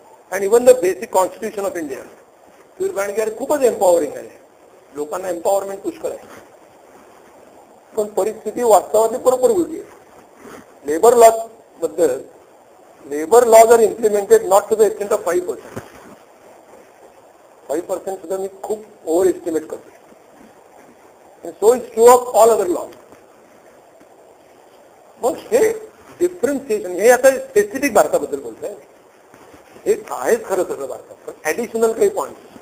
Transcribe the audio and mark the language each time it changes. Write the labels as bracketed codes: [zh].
[en] and even the basic constitution of India [mr] तुम्ही find की खूपच एम्पॉवरिंग आहे, लोकांना एम्पॉवरमेंट पुष्कळ आहे. पण परिस्थिती वास्तवातली बरोबर उलटी आहे. लेबर लॉ बद्दल [en] Labour laws are implemented not to the extent of 5%. [mr] 5% सुद्धा मी खूप ओव्हर एस्टिमेट करतो. [en] So is true of all other law. [mr] मग हे डिफरन्सिएशन हे आता स्पेसिफिक भारताबद्दल बोलतोय, हे आहेच खरं सगळं भारतात, पण ऍडिशनल काही पॉइंट.